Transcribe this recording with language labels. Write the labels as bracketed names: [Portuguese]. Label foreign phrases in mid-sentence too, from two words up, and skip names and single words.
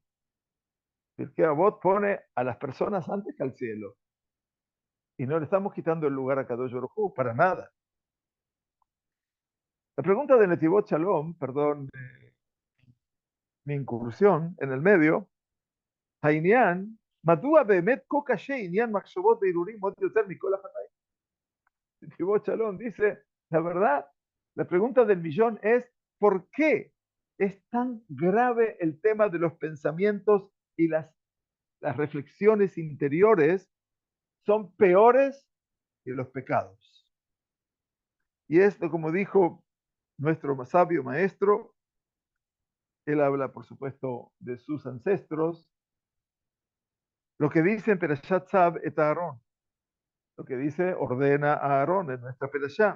[Spanish] El que Avot pone a las personas antes que al cielo. Y no le estamos quitando el lugar a Kadosh Baruj Hu, para nada. La pregunta de Netivot Shalom, perdón, mi incursión en el medio, [Hebrew] העניין, מדוע באמת כה קשה עניין מחשבות והרהורים עוד יותר מכל החטאים? [Spanish] Netivot Shalom dice, la verdad, la pregunta del millón es, ¿por qué es tan grave el tema de los pensamientos y las reflexiones interiores son peores que los pecados? Y esto, como dijo nuestro sabio maestro, él habla, por supuesto, de sus ancestros, lo que dice en Perashat Tzab et Aarón, lo que dice ordena a Aarón en nuestra Perashá.